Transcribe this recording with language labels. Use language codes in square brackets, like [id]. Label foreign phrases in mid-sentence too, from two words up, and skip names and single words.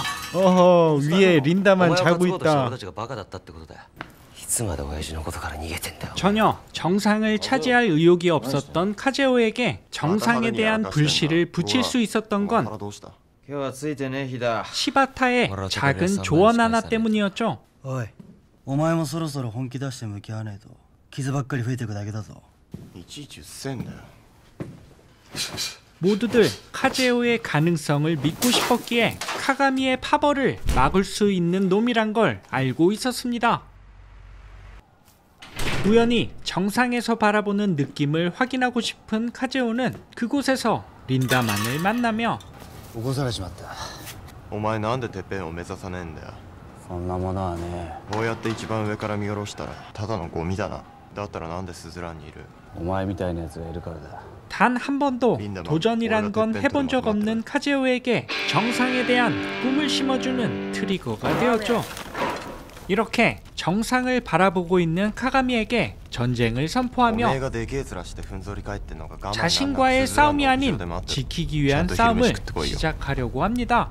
[ko] 어허 위에 린다만 자고 있다. 전혀 정상을 차지할 의욕이 없었던 카제오에게 정상에 대한 불씨를 붙일 수 있었던 건 시바타의 작은 조언 하나 때문이었죠. [ja] お前もそろそろ本気出して向き合わないと傷ばっかり増えていくだけだぞ。いちいちうっせえんだよ。 [ko] 모두들 카제오의 가능성을 믿고 싶었기에 카가미의 파벌을 막을 수 있는 놈이란 걸 알고 있었습니다. 우연히 정상에서 바라보는 느낌을 확인하고 싶은 카제오는 그곳에서 린다만을 만나며 [ja] 起こされちまった。お前なんでてっぺんを目指さねえんだよ。そんなものはね。こうやって一番上から見下ろしたらただのゴミだな。だったらなんでスズランにいる。お前みたいなやつがいるからだ。 [ko] 단 한 번도 도전이란 건 해본 적 없는 카제오에게 정상에 대한 꿈을 심어주는 트리거가 되었죠. 이렇게 정상을 바라보고 있는 카가미에게 전쟁을 선포하며 자신과의 싸움이 아닌 지키기 위한 싸움을 시작하려고 합니다.